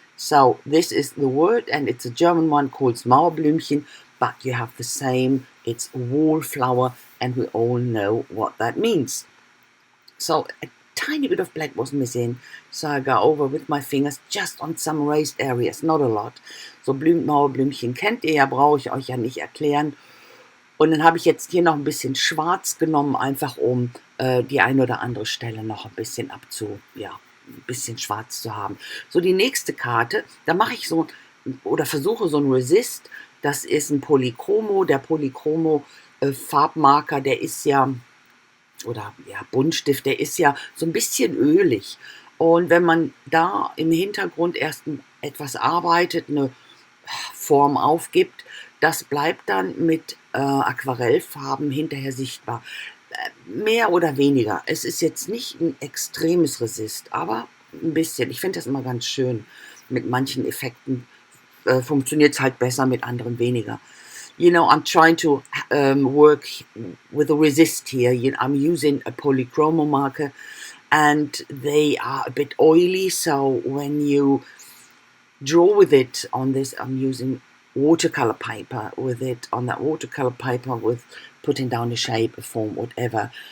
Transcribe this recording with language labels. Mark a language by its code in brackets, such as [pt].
[en] So this is the word, and it's a German one called Mauerblümchen, but you have the same, it's wallflower, and we all know what that means. So a tiny bit of black was missing, so I go over with my fingers just on some raised areas, not a lot. [de] So Mauerblümchen kennt ihr ja, brauche ich euch ja nicht erklären. Und dann habe ich jetzt hier noch ein bisschen Schwarz genommen, einfach um die eine oder andere Stelle noch ein bisschen ein bisschen schwarz zu haben. So, die nächste Karte, da mache ich so, oder versuche so ein Resist, das ist ein Polychromo. Der Polychromo Farbmarker, der ist ja, oder ja, Buntstift, der ist ja so ein bisschen ölig. Und wenn man da im Hintergrund erst etwas arbeitet, eine Form aufgibt, das bleibt dann mit Aquarellfarben hinterher sichtbar. Mehr oder weniger. Es ist jetzt nicht ein extremes Resist, aber ein bisschen. Ich finde das immer ganz schön. Mit manchen Effekten funktioniert es halt besser, mit anderen weniger. [en] You know, I'm trying to work with a resist here. I'm using a Polychromo marker, and they are a bit oily, so when you draw with it on this, I'm using watercolor paper with it, on that watercolor paper with putting down a shape, a form, whatever.